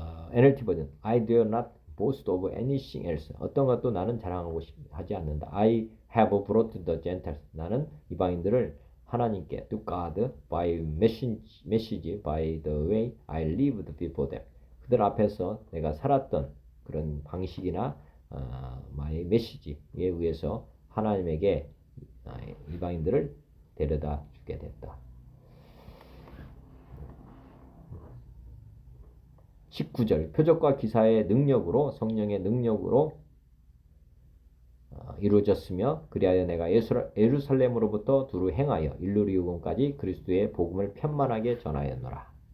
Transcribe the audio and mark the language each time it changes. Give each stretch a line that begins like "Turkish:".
English: NLT 버전 I dare not boast of anything else.
Korean: 어떤 것도 나는 자랑하고 하지 않는다.
English: I have brought the Gentiles.
Korean: 나는 이방인들을 하나님께
English: to God by message by the way I lived before them.
Korean: 그들 앞에서 내가 살았던 그런 방식이나
English: my message
Korean: 에 의해서 하나님에게 이방인들을 데려다 주게 됐다. 19절 표적과 기사의 능력으로 성령의 능력으로 이루어졌으며 그리하여 내가 예루살렘으로부터 두루 행하여 일루리온까지 그리스도의 복음을 편만하게 전하였노라.